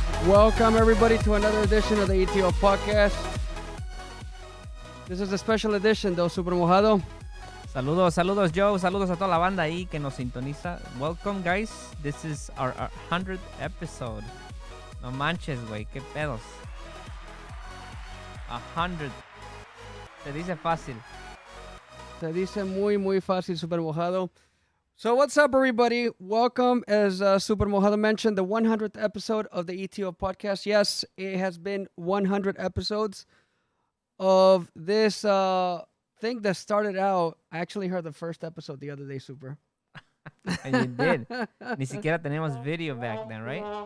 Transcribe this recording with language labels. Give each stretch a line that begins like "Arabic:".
English: Welcome, everybody, to another edition of the ETO Podcast. This is a special edition, though, Super Mojado.
Spanish: Saludos, Joe. Saludos a toda la banda ahí que nos sintoniza.
English: Welcome, guys. This is our 100th episode.
Spanish: No manches, güey. Qué pedos. 100. Se dice fácil. Se dice muy, muy fácil, Super Mojado.
English: So what's up, everybody? Welcome, as Super Mojado mentioned, the 100th episode of the ETO Podcast. Yes, it has been 100 episodes of this thing that started out. I actually heard the first episode the other day, Super. And you did.
Spanish: Ni siquiera tenemos video
English: back then, right?